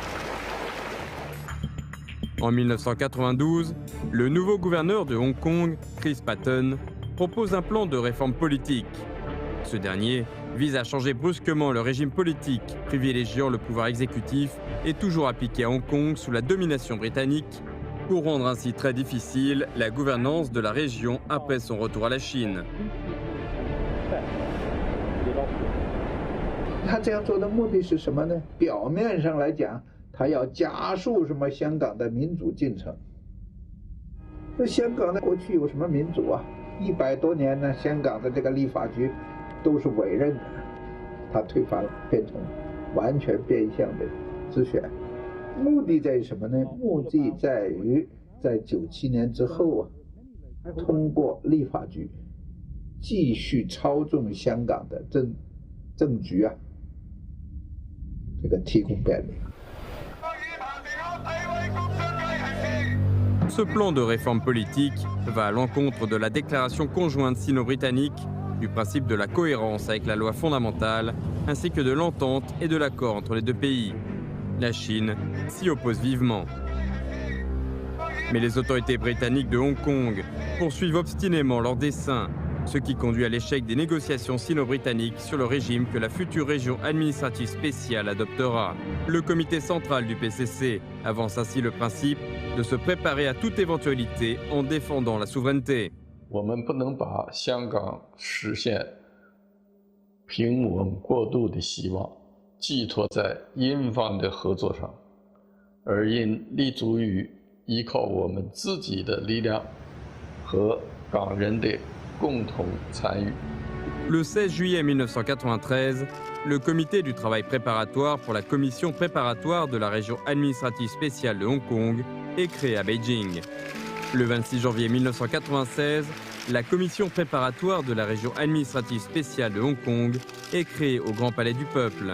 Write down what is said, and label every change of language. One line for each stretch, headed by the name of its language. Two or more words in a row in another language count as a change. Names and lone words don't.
French: En 1992, le nouveau gouverneur de Hong Kong, Chris Patten, propose un plan de réforme politique. Ce dernier vise à changer brusquement le régime politique, privilégiant le pouvoir exécutif et toujours appliqué à Hong Kong sous la domination britannique, pour rendre ainsi très difficile la gouvernance de la région après son retour à la Chine.
Chinese: 他这样做的目的是什么呢？表面上来讲，他要加速什么香港的民主进程。那香港呢，过去有什么民主啊？100多年呢，香港的这个立法局都是委任的，他推翻了，变成完全变相的之选。目的在于什么呢？目的在于在97年之后通过立法局继续操纵香港的政局这个提供便利。
French: Ce plan de réforme politique va à l'encontre de la déclaration conjointe sino-britannique, du principe de la cohérence avec la loi fondamentale, ainsi que de l'entente et de l'accord entre les deux pays. La Chine s'y oppose vivement. Mais les autorités britanniques de Hong Kong poursuivent obstinément leur dessein, ce qui conduit à l'échec des négociations sino-britanniques sur le régime que la future région administrative spéciale adoptera. Le comité central du PCC avance ainsi le principe de se préparer à toute éventualité en défendant la souveraineté.
Chinese: 我们不能把香港实现平稳过渡的希望寄托在英方的合作上，而应立足于依靠我们自己的力量和港人的共同参与。
French: Le 16 juillet 1993, le comité du travail préparatoire pour la commission préparatoire de la région administrative spéciale de Hong Kong est créé à Beijing. Le 26 janvier 1996, la commission préparatoire de la région administrative spéciale de Hong Kong est créée au Grand Palais du Peuple.